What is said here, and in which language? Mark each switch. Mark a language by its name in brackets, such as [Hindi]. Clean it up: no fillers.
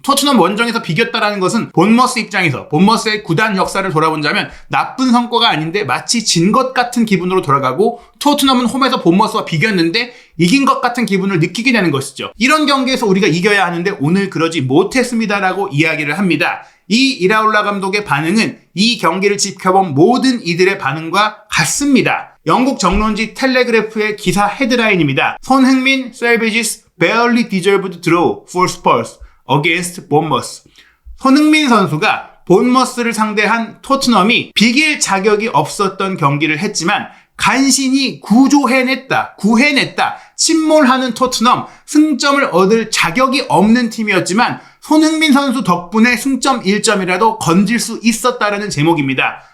[Korean] 토트넘 원정에서 비겼다라는 것은 본머스 입장에서 본머스의 구단 역사를 돌아본다면 나쁜 성과가 아닌데 마치 진 것 같은 기분으로 돌아가고 토트넘은 홈에서 본머스와 비겼는데 이긴 것 같은 기분을 느끼게 되는 것이죠. 이런 경기에서 우리가 이겨야 하는데 오늘 그러지 못했습니다라고 이야기를 합니다. 이 이라올라 감독의 반응은 이 경기를 지켜본 모든 이들의 반응과 같습니다. 영국 정론지 텔레그래프의 기사 헤드라인입니다. [English] 손흥민 Savages barely deserved draw for Spurs against Bournemouth. [Korean] 손흥민 선수가 본머스를 상대한 토트넘이 비길 자격이 없었던 경기를 했지만 간신히 구해냈다. 침몰하는 토트넘, 승점을 얻을 자격이 없는 팀이었지만 손흥민 선수 덕분에 승점 1점이라도 건질 수 있었다라는 제목입니다.